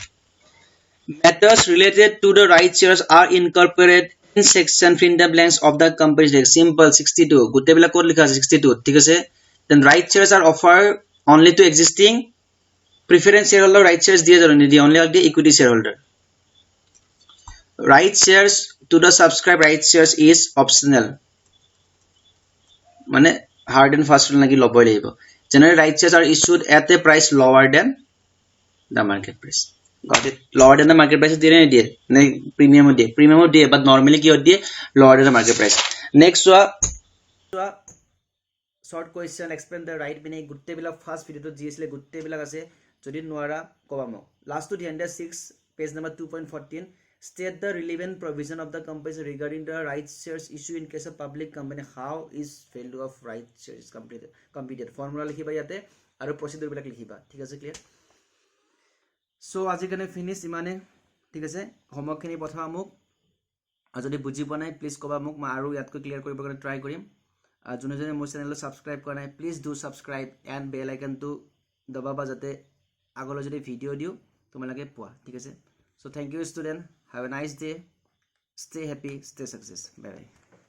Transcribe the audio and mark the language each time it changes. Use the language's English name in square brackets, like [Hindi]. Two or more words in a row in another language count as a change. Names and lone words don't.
[English] Matters related to the right shares are incorporated in section fill in the blanks of the company's deck. [Assamese] Simple 62 গোটেইবিলাক ক'ত লিখা আছে 62 ঠিক আছে. [English] Then right shares are offered only to existing preference shareholder. Right shares [Assamese] দিয়ে জানো নিদিয়ে [English] only the equity shareholder. Right shares to the subscribe right shares is optional. [Assamese] মানে [English] hard and fast rule [Assamese] নাকি ল'বই লাগিব. [English] Generally right shares are issued at a price lower than the market price. Got it? Lower than the market price [Assamese] দিয়ে নিদিয়ে নে প্ৰিমিয়াম দিয়ে [English] but normally [Assamese] কি দিয়ে [English] lower than the market price. Next short question explain the right meaning [Assamese] গোটেইবিলাক ফাৰ্স্ট ভিডিওটো যি আছিল গোটেইবিলাক আছে যদি নোৱাৰা কবা মোক. [English] last two 6 page number 2.14 state the relevant provision of the company regarding the right shares issue in case of public company. How is value of right shares completed formula [Assamese] লিখিবা ইয়াতে আৰু procedure বিলাক লিখিবা ঠিক আছে ক্লিয়াৰ. সো আজি কাৰণে ফিনিশ ইমানে ঠিক আছে. হোমৱৰ্ক খিনি পঠাবা মোক আৰু যদি বুজি পোৱা নাই প্লিজ কবা মোক মই আৰু ইয়াতকৈ ক্লিয়াৰ কৰিব কাৰণে ট্ৰাই কৰিম. যোনে যোনে মোৰ চেনেলটো সাবস্ক্ৰাইব কৰা নাই [English] please do subscribe and bell [Assamese] আইকনটো দবাবা যাতে আগলৈ যদি ভিডিঅ' দিওঁ তোমালোকে পোৱা ঠিক আছে. [English] So thank you student, have a nice day, stay happy, stay success, bye bye.